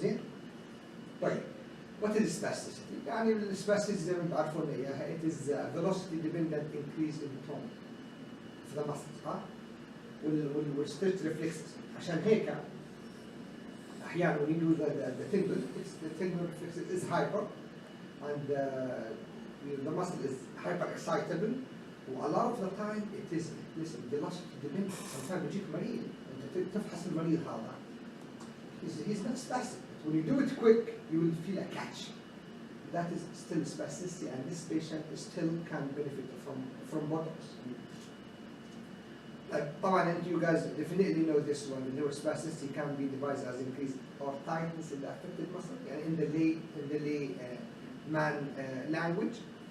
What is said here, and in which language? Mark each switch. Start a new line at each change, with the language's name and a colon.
Arabic: زين؟ طيب
English: what is spasticity؟
Arabic: يعني الspasticity زي ما بتعرفون اياها
English: it is velocity dependent increase in tone في the muscles ها؟ والstretch reflexes.
Arabic: عشان هيك احيانا
English: when you do the tendon reflexes is hyper and the muscle is hyper excitable. A lot of the time it is velocity dependent. Sometimes
Arabic: بيجيك مريض انت تفحص المريض هذا
English: he's not spastic. When you do it quick you will feel a catch. That is still spasticity and this patient still can benefit from Botox.
Arabic: طبعا
English: and you guys definitely know this one. The neurospasticity can be devised as increased or tightness in the affected muscle
Arabic: يعني
English: in the layman language.